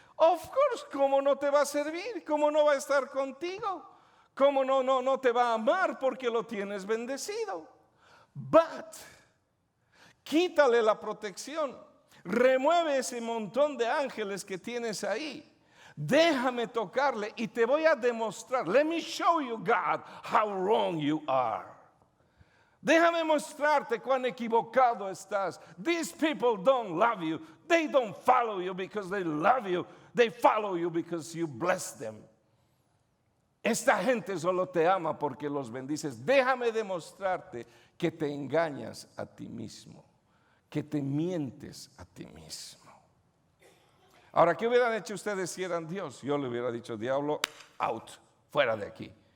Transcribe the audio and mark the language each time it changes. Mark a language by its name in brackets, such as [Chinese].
[English] Of course, [Spanish] ¿cómo no te va a servir? ¿Cómo no va a estar contigo? ¿Cómo no te va a amar? Porque lo tienes bendecido. But, quítale la protección. Remueve ese montón de ángeles que tienes ahí. Déjame tocarle y te voy a demostrar. [English] Let me show you, God, how wrong you are. [Spanish] Déjame mostrarte cuán equivocado estás. [English] These people don't love you. They don't follow you because they love you. They follow you because you bless them. [Spanish] Esta gente solo te ama porque los bendices. Déjame demostrarte que te engañas a ti mismo, que te mientes a ti mismo. Ahora, ¿qué hubieran hecho ustedes si eran Dios? Yo le hubiera dicho: diablo, out, fuera de aquí.